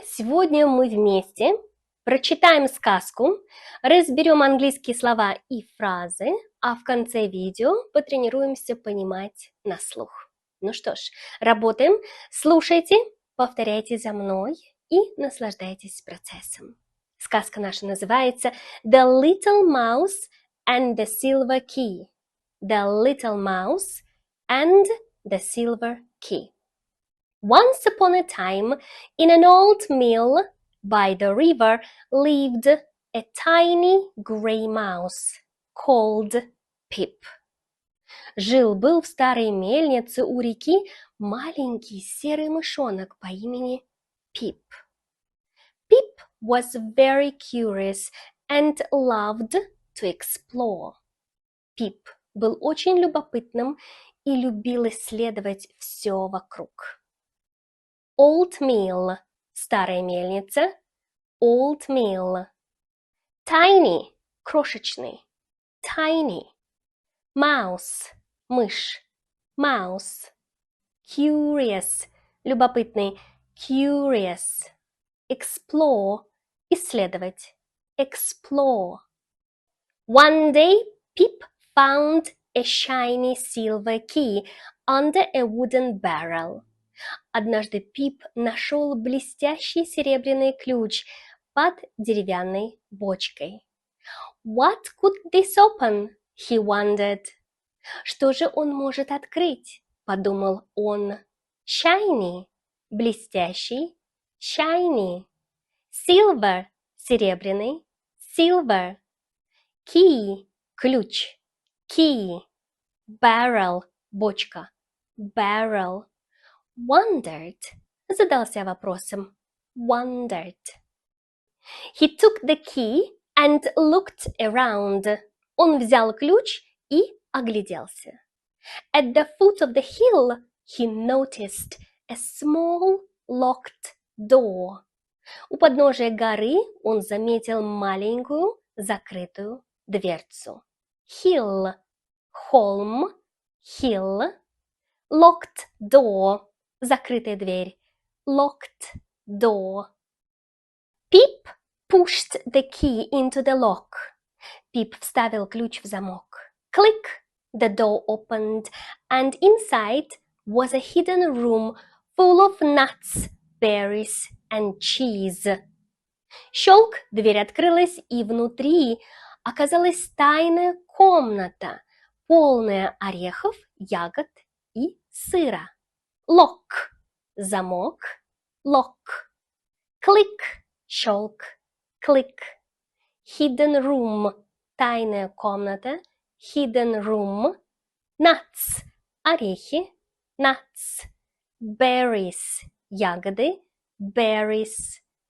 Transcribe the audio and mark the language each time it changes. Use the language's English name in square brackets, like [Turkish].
[Russian] Сегодня мы вместе прочитаем сказку, разберем английские слова и фразы, а в конце видео потренируемся понимать на слух. Ну что ж, работаем, слушайте, повторяйте за мной и наслаждайтесь процессом. Сказка наша называется The Little Mouse and the Silver Key. [English] The Little Mouse and the Silver Key. Once upon a time, in an old mill by the river lived a tiny grey mouse called Pip. [Russian] Жил-был в старой мельнице у реки маленький серый мышонок по имени Pip. [English] Pip was very curious and loved to explore. [Russian] Pip был очень любопытным и любил исследовать все вокруг. [English] Old mill – [Russian] старая мельница, [English] old mill. Tiny – [Russian] крошечный, [English] tiny. Mouse – [Russian] мышь, [English] mouse. Curious – [Russian] любопытный, [English] curious. Explore – [Russian] исследовать, [English] explore. One day, Pip found a shiny silver key under a wooden barrel. [Russian] Однажды Пип нашел блестящий серебряный ключ под деревянной бочкой. [English] What could this open? He wondered. [Russian] Что же он может открыть? Подумал он. [English] Shiny – [Russian] блестящий, [English] shiny. Silver – [Russian] серебряный, [English] silver. Key – [Russian] ключ, [English] key. Barrel – [Russian] бочка, [English] barrel. Wondered – [Russian] задался вопросом, [English] wondered. He took the key and looked around. [Russian] Он взял ключ и огляделся. [English] At the foot of the hill, he noticed a small locked door. [Russian] У подножия горы он заметил маленькую закрытую дверцу. [English] Hill – [Russian] холм, [English] hill. Locked door – [Russian] закрытая дверь, [English] locked door. Pip pushed the key into the lock. [Russian] Пип вставил ключ в замок. [English] Click, the door opened, and inside was a hidden room full of nuts, berries and cheese. [Russian] Щелк, дверь открылась, и внутри оказалась тайная комната, полная орехов, ягод и сыра. [English] Lock – [Russian] замок, [English] lock. Click – [Russian] щелк, [English] click. Hidden room – [Russian] тайная комната, [English] hidden room. Nuts – [Russian] орехи, [English] nuts. Berries – [Russian] ягоды, [English] berries.